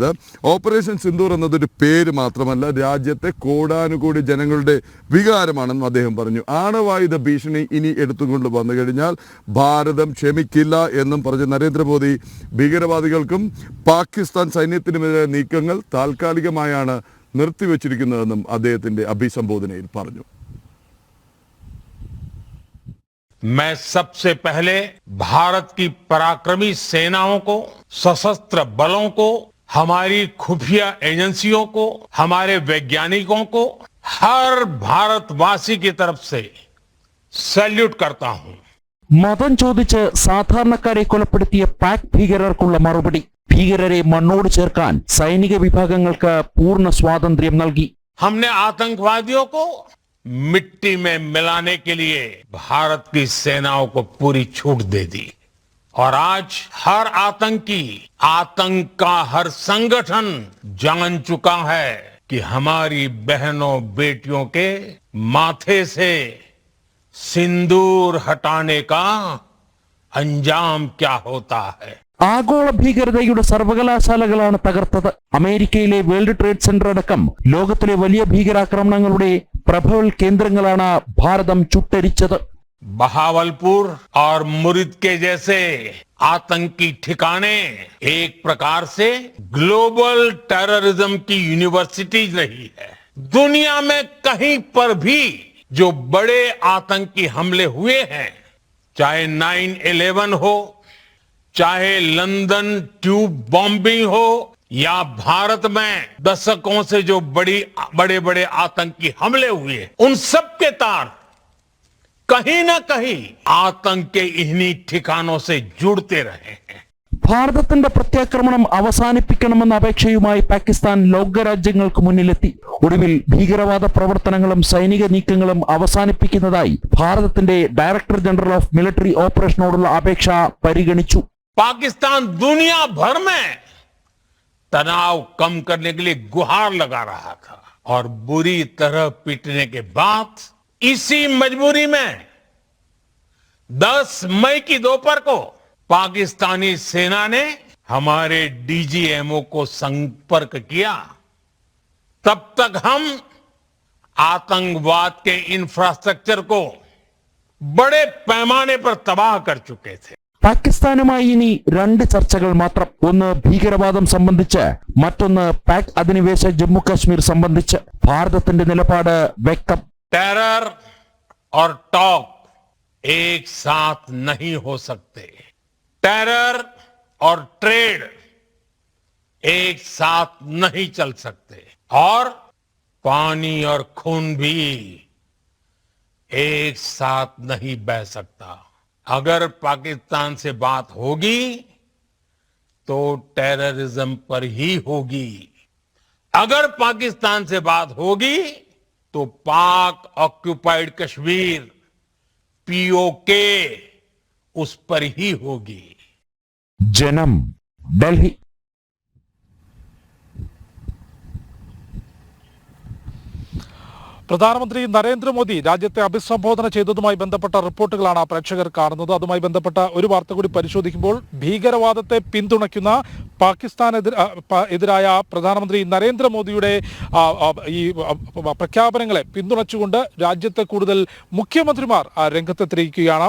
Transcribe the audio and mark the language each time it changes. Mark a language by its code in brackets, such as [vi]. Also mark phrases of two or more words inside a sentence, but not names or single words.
[ml] ഓപ്പറേഷൻ സിന്ദൂർ എന്നതൊരു പേര് മാത്രമല്ല, രാജ്യത്തെ കോടാനുകോടി ജനങ്ങളുടെ വികാരമാണെന്നും അദ്ദേഹം പറഞ്ഞു. ആണവായുധ ഭീഷണി ഇനി എടുത്തുകൊണ്ട് വന്നു കഴിഞ്ഞാൽ ഭാരതം ക്ഷമിക്കില്ല എന്നും പറഞ്ഞ നരേന്ദ്രമോദി ഭീകരവാദികൾക്കും പാകിസ്ഥാൻ സൈന്യത്തിനുമെതിരെ നീക്കങ്ങൾ താൽക്കാലികമായാണ് നിർത്തിവച്ചിരിക്കുന്നതെന്നും അദ്ദേഹത്തിന്റെ അഭിസംബോധനയിൽ പറഞ്ഞു. [hi] मैं सबसे पहले भारत की पराक्रमी सेनाओं को, सशस्त्र बलों को, हमारी खुफिया एजेंसियों को, हमारे वैज्ञानिकों को, हर भारतवासी की तरफ से सैल्यूट करता हूं. [ml] മതം ചോദിച്ച് സാധാരണക്കാരെ കൊലപ്പെടുത്തിയ പാക് ഭീകരർക്കുള്ള മറുപടി. ഭീകരരെ മണ്ണോട് ചേർക്കാൻ സൈനിക വിഭാഗങ്ങൾക്ക് പൂർണ്ണ സ്വാതന്ത്ര്യം നൽകി. [hi] हमने आतंकवादियों को मिट्टी में मिलाने के लिए भारत की सेनाओं को पूरी छूट दे दी और आज हर आतंकी, आतंक का हर संगठन जान चुका है कि हमारी बहनों बेटियों के माथे से सिंदूर हटाने का अंजाम क्या होता है. [ml] ആഗോള ഭീകരതയുടെ സർവകലാശാലകളാണ് തകർത്തത്. അമേരിക്കയിലെ വേൾഡ് ട്രേഡ് സെന്റർ അടക്കം ലോകത്തിലെ വലിയ ഭീകരാക്രമണങ്ങളുടെ പ്രഭവൽ കേന്ദ്രങ്ങളാണ് ഭാരതം ചുട്ടരിച്ചത്. [hi] बहावलपुर और मुरिद के जैसे आतंकी ठिकाने एक प्रकार से [en] global terrorism [hi] की यूनिवर्सिटीज रही है. दुनिया में कहीं पर भी जो बड़े आतंकी हमले हुए हैं, चाहे 9/11 हो, चाहे लंदन [en] tube bombing [hi] हो, या भारत में दशकों से जो बड़े बड़े आतंकी हमले हुए, उन सब के तार कहीं ना कहीं आतंक के इन्हीं ठिकानों से जुड़ते रहे हैं. [ml] ഭാരതത്തിന്റെ പ്രത്യാക്രമണം അവസാനിപ്പിക്കണമെന്ന അപേക്ഷയുമായി പാകിസ്ഥാൻ ലോകരാജ്യങ്ങൾക്ക് മുന്നിലെത്തി. ഒടുവിൽ ഭീകരവാദ പ്രവർത്തനങ്ങളും സൈനിക നീക്കങ്ങളും അവസാനിപ്പിക്കുന്നതായി ഭാരതത്തിന്റെ [en] Director General of Military [ml] ഓപ്പറേഷനോടുള്ള അപേക്ഷ പരിഗണിച്ചു. [hi] पाकिस्तान दुनिया भर में तनाव कम करने के लिए गुहार लगा रहा था और बुरी तरह पीटने के बाद इसी मजबूरी में 10 मई की दोपहर को पाकिस्तानी सेना ने हमारे डीजीएमओ को संपर्क किया. तब तक हम आतंकवाद के इंफ्रास्ट्रक्चर को बड़े पैमाने पर तबाह कर चुके थे. [ml] പാകിസ്ഥാനുമായി ഇനി 2 ചർച്ചകൾ മാത്രം. ഒന്ന് ഭീകരവാദം സംബന്ധിച്ച്, മറ്റൊന്ന് പാക് അധിനിവേശ ജമ്മു കാശ്മീർ സംബന്ധിച്ച്. ഭാരതത്തിന്റെ നിലപാട് വ്യക്തം. [hi] टेरर और टॉक एक साथ नहीं हो सकते. टेरर और ट्रेड एक साथ नहीं चल सकते. और पानी और खून भी एक साथ नहीं बह सकता. अगर पाकिस्तान से बात होगी तो टेररिज्म पर ही होगी. अगर पाकिस्तान से बात होगी तो पाक ऑक्युपाइड कश्मीर पीओके उस पर ही होगी. [ml] ജനം, ഡൽഹി. പ്രധാനമന്ത്രി നരേന്ദ്രമോദി രാജ്യത്തെ അഭിസംബോധന ചെയ്തതുമായി ബന്ധപ്പെട്ട റിപ്പോർട്ടുകളാണ് പ്രേക്ഷകർ കാണുന്നത്. അതുമായി ബന്ധപ്പെട്ട ഒരു വാർത്ത കൂടി പരിശോധിക്കുമ്പോൾ, ഭീകരവാദത്തെ പിന്തുണയ്ക്കുന്ന പാകിസ്ഥാനെതിരായ പ്രധാനമന്ത്രി നരേന്ദ്രമോദിയുടെ ഈ പ്രഖ്യാപനങ്ങളെ പിന്തുണച്ചുകൊണ്ട് രാജ്യത്തെ കൂടുതൽ മുഖ്യമന്ത്രിമാർ രംഗത്തെത്തിയിരിക്കുകയാണ്.